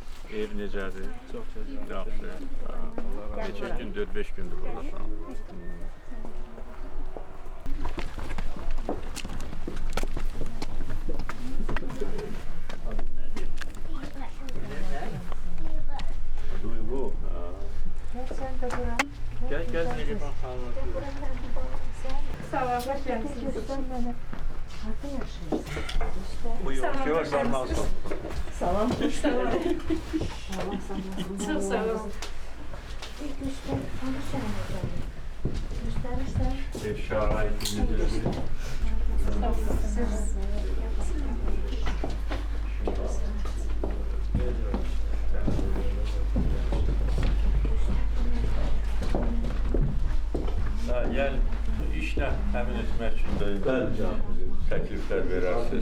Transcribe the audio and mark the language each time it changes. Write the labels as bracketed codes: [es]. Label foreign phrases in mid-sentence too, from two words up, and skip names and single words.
[az] Ev necədir? Çox gözəl. Yaxşı. Neçə gündür, 5 gündür buradasan. Duygu. [tr] Gel gel Neriman xanım. Sağ ol, hoş geldiniz. Buyur, görsən nasıl? Salam. Çok sağ ol. Şahitimiz. [az] Yəni işlə həmin etmək üçün də təkliflər verərsiniz.